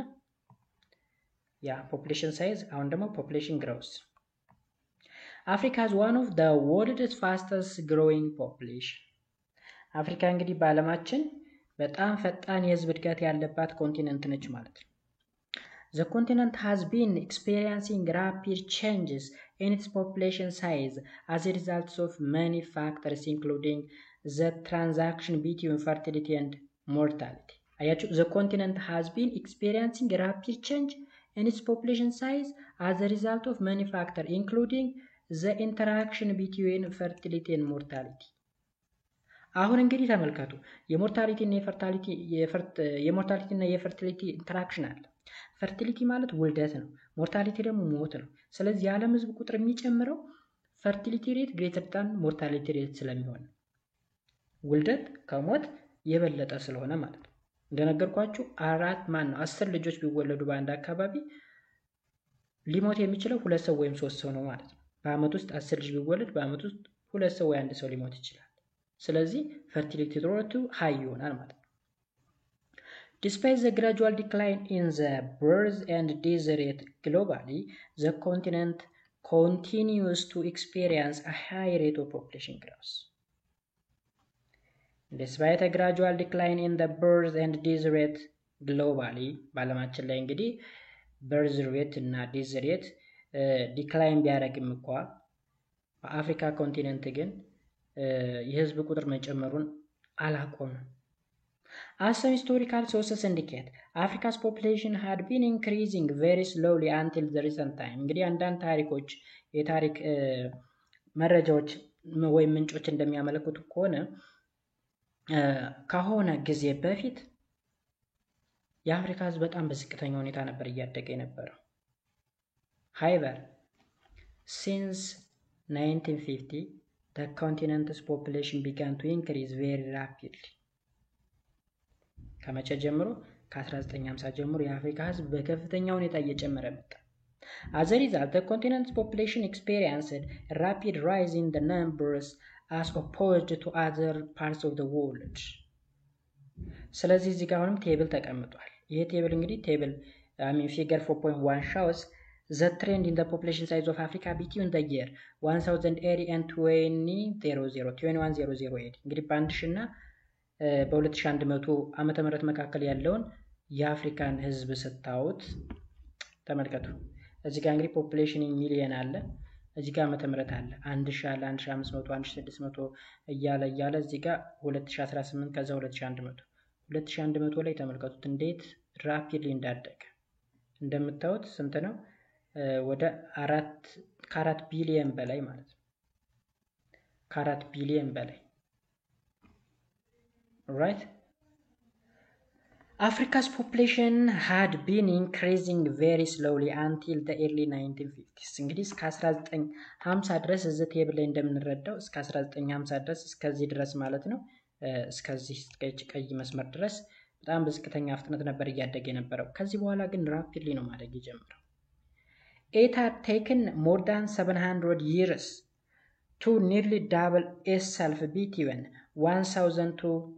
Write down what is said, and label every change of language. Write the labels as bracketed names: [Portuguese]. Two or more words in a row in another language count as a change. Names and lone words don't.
[English] ያ population size። [Amharic] አሁን ደግሞ [English] population growth። Africa is one of the world's fastest growing population. [Amharic] አፍሪካ እንግዲህ በዓለማችን በጣም ፈጣን የህዝብ እድገት ያለባት ኮንቲነንት ነች ማለት ነው። [English] The continent has been experiencing rapid changes in its population size as a result of many factors including the transaction between fertility and mortality. አያችሁ the continent has been experiencing rapid change in its population size as a result of many factors including the interaction between fertility and mortality. [Amharic] አሁን እንግዲህ ተመልከቱ የሞርታሊቲ እና የፈርቲሊቲ ኢንተራክሽን አለ። ፈርቲሊቲ ማለት ውልደት ነው። ሞርታሊቲ ደግሞ ሞት ነው። ስለዚህ የዓለም ህዝብ ቁጥር የሚጨምረው [English] fertility rate greater than mortality rate [Amharic] ስለሚሆን ውልደት ከሞት የበለጠ ስለሆነ ማለት ነው። እንደነገርኳችሁ 10 ልጆች ቢወለዱ በአንድ አካባቢ ሊሞት የሚችለው 2 ሰው ወይም 3 ሰው ነው ማለት ነው። በአመት ውስጥ 10 ልጅ ቢወለድ በአመት ውስጥ 2 ሰው ወይ 1 ሰው ሊሞት ይችላል። ስለዚህ ፈርቲሊቲ ሬቱ ሃይ ይሆናል ማለት ነው። [English] Despite the gradual decline in the birth and death rate globally, the continent continues to experience a high rate of population growth. Despite a gradual decline in the birth and death rate globally, [Amharic] በዓለማችን ላይ እንግዲህ [English] birth rate እና death rate [Amharic] ዲክላይን ቢያደርግም እንኳን በአፍሪካ ኮንቲኔንት ግን የህዝብ ቁጥር መጨመሩን አላቆመም። [English] As some historical sources indicate, Africa's population had been increasing very slowly until the recent time. [Amharic] እንግዲህ አንዳንድ ታሪኮች የታሪክ መረጃዎች ወይም ምንጮች እንደሚያመለክቱ ከሆነ ከሆነ ጊዜ በፊት የአፍሪካ ህዝብ በጣም በዝቅተኛ ሁኔታ ነበር እያደገ የነበረው። [English] However, since 1950, the continent's population began to increase very rapidly. [Amharic] ከመቼ ጀምሮ? ከ1950 ጀምሮ የአፍሪካ ህዝብ በከፍተኛ ሁኔታ እየጨመረ መጣ። [English] As a result, the continent's population experienced a rapid rise in the numbers as opposed to other parts of the world. [Amharic] ስለዚህ እዚህ ጋር አሁንም ቴብል ተቀምጧል። ይሄ ቴብል እንግዲህ [English] figure 4.1 shows the trend in the population size of Africa between the year 1080 and [Amharic] 2100 እንግዲህ በ1000 እና በ2100 ዓመተ ምህረት መካከል ያለውን የአፍሪካን ህዝብ ስታዩት ተመልከቱ። እዚህ ጋር እንግዲህ [English] population million [Amharic] አለ። እዚህ ጋር ዓመተ ምህረት አለ 1000 አለ 1500 1600 እያለ እዚህ ጋር 2018 ከዛ 2100 ላይ ተመልከቱት እንዴት ራፒድሊ እንዳደገ እንደምታዩት ስንት ነው ወደ 4 ቢሊዮን በላይ ማለት ነው ከ4 ቢሊዮን በላይ [English] right Africa's population had been increasing very slowly until the early 1950s [Amharic] እንግዲህ እስከ 1950 ድረስ እዚህ ቴብል ላይ እንደምንረዳው እስከ 1950 ድረስ እስከዚህ ድረስ ማለት ነው እስከዚህ ቀይ መስመር ድረስ በጣም በዝቅተኛ ፍጥነት ነበር እያደገ የነበረው ከዚህ በኋላ ግን ራፒድሊ ነው ማደግ የጀመረው [English] It had taken more than 700 years to nearly double itself between 1000 to